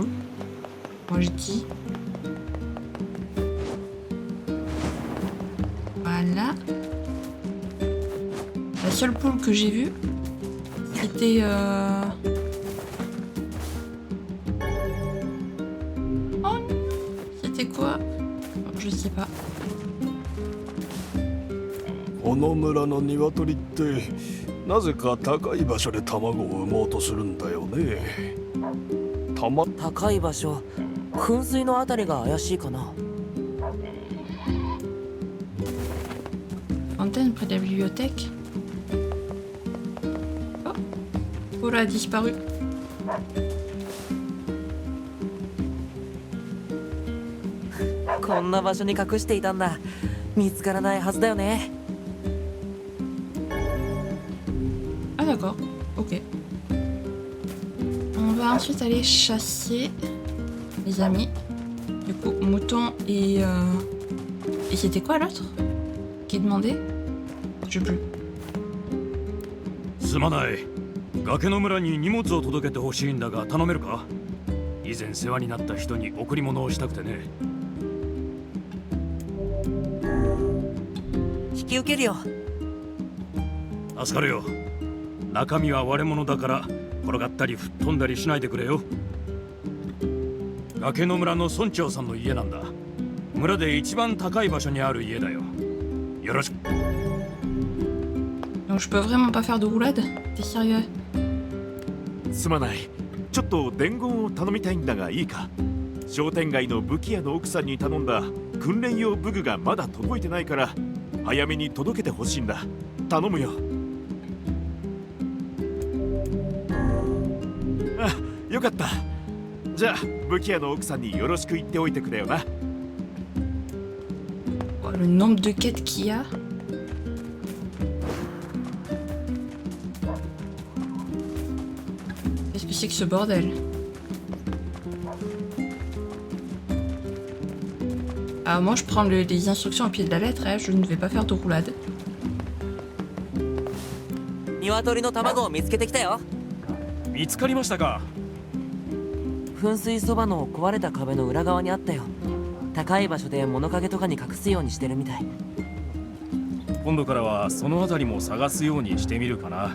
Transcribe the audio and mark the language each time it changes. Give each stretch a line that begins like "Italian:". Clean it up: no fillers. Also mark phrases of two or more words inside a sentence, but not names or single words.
French: Moi je dis. Voilà. La seule poule que j'ai vue, c'était Oh non, c'était quoi? Je sais pas.
Japanese: この村の鶏ってなぜか高い場所で卵を産もうとするんだよね。高い場所、噴水のあたりが怪しいかな。
French: Fontaine près de la bibliothèque. Oh, oh là, a disparu.
Japanese: Ah, こんな場所に隠していたんだ。見つからないはずだよね。
French: Ah d'accord, ok. On va ensuite aller chasser, les amis. Du coup, mouton et... Et c'était quoi l'autre qui demandait? Je sais plus.
Japanese: すまない。崖の村に荷物を届けてほしいんだが頼めるか？以前世話になった人に贈り物をしたくてね。き受けるよ。助かるよ。中身は割れ物だから転がったり吹っ飛んだりしないでくれよ。崖の村の村長さんの家なんだ。村で一番高い場所にある家だよ。よろしく。
French: Donc je peux vraiment pas faire de roulade? T'es sérieux?
Japanese: すまない。ちょっと伝言を頼みたいんだがいいか。商店街の武器屋の奥さんに頼んだ訓練用武具がまだ届いてないから早めに届けてほしいんだ。頼むよ。あ、よかった。じゃあ武器屋の奥さんによろしく言っておいてくれよな。
French: Oh, le nombre de quêtes qu'il y a. Qu'est-ce que c'est que ce bordel? Ah, moi je prends les instructions au pied de la lettre, hein. Je ne vais pas faire de roulade.
Japanese: 鶏の卵を見つけてきたよ。見つかりましたか。噴水そばの壊れた壁の裏側にあったよ。高い場所で物陰とかに隠すようにしてるみたい。今度からはその辺りも探すようにしてみるかな。